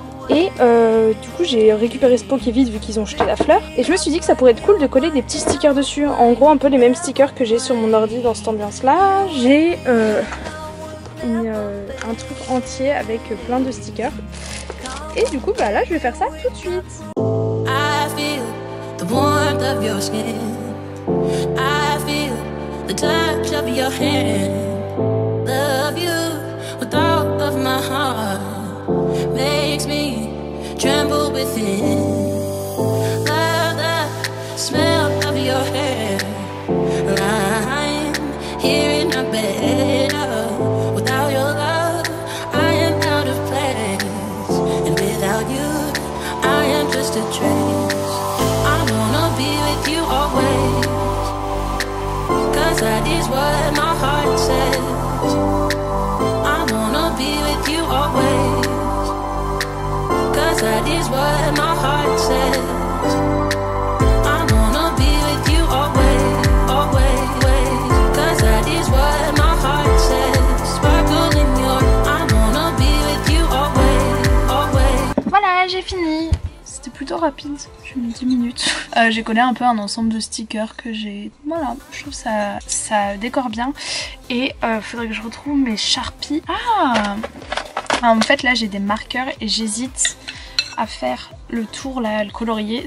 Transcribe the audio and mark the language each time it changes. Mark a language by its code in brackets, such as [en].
[fr] Et du coup, j'ai récupéré ce pot qui est vide vu qu'ils ont jeté la fleur. Et je me suis dit que ça pourrait être cool de coller des petits stickers dessus. En gros, un peu les mêmes stickers que j'ai sur mon ordi dans cette ambiance-là. J'ai un truc entier avec plein de stickers. Et du coup là je vais faire ça tout de suite. [en] I feel the warmth of your skin. I feel the touch of your hand. Love you with all of my heart. Makes me tremble within. Love the smell of your hair. I'm here in my bed. Without your love, I am out of place. Without you, I am just a trace. I wanna be with you always, 'cause that is what my heart says. I wanna be with you always, 'cause that is what my heart says. I wanna be with you always, always, 'cause that is what my heart says. Sparkle in your, I wanna be with you always, always. [fr] Voilà, j'ai fini. C'était plutôt rapide, j'ai mis 10 minutes. J'ai collé un peu un ensemble de stickers que j'ai... Voilà, je trouve ça décore bien. Et faudrait que je retrouve mes Sharpies. Ah, en fait là j'ai des marqueurs et j'hésite à faire le tour là, le colorier.